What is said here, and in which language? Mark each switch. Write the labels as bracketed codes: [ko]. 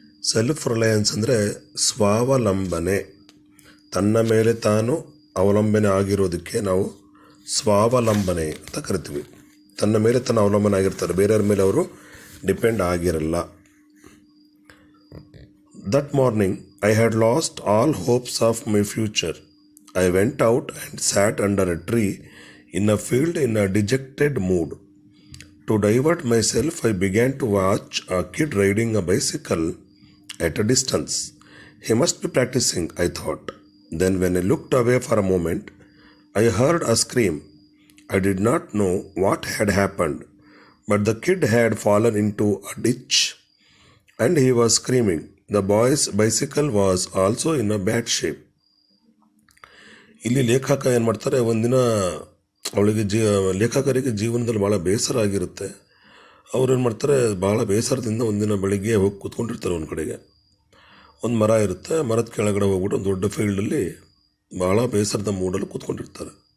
[kn] Self Reliance ಅಂದರೆ ಸ್ವಾವಲಂಬನೆ, ತನ್ನ ಮೇಲೆ ತಾನು ಅವಲಂಬನೆ ಆಗಿರೋದಕ್ಕೆ ನಾವು ಸ್ವಾವಲಂಬನೆ ಅಂತ ಕರಿತೀವಿ. ತನ್ನ ಮೇಲೆ ತಾನು ಅವಲಂಬನೆ ಆಗಿರ್ತಾರೆ, ಬೇರೆಯವ್ರ ಮೇಲೆ ಅವರು ಡಿಪೆಂಡ್ ಆಗಿರಲ್ಲ. [en] That morning I had lost all hopes of my future. I went out and sat under a tree in a field in a dejected mood. To divert myself, I began to watch a kid riding a bicycle at a distance. He must be practicing, I thought. Then, when I looked away for a moment, I heard a scream. I did not know what had happened, but the kid had fallen into a ditch and he was screaming. The boy's bicycle was also in a bad shape. [kn] ಇಲ್ಲಿ ಲೇಖಕ ಏನು ಮಾಡ್ತಾರೆ, ಒಂದಿನ ಅವಳಿಗೆ ಲೇಖಕರಿಗೆ ಜೀವನದಲ್ಲಿ ಭಾಳ ಬೇಸರ ಆಗಿರುತ್ತೆ. ಅವ್ರೇನು ಮಾಡ್ತಾರೆ, ಭಾಳ ಬೇಸರದಿಂದ ಒಂದಿನ ಬೆಳಿಗ್ಗೆ ಹೋಗಿ ಕೂತ್ಕೊಂಡಿರ್ತಾರೆ. ಒಂದು ಕಡೆಗೆ ಒಂದು ಮರ ಇರುತ್ತೆ, ಮರದ ಕೆಳಗಡೆ ಹೋಗ್ಬಿಟ್ಟು ಒಂದು ದೊಡ್ಡ ಫೀಲ್ಡಲ್ಲಿ ಭಾಳ ಬೇಸರದ ಮೂಡಲ್ಲಿ ಕೂತ್ಕೊಂಡಿರ್ತಾರೆ.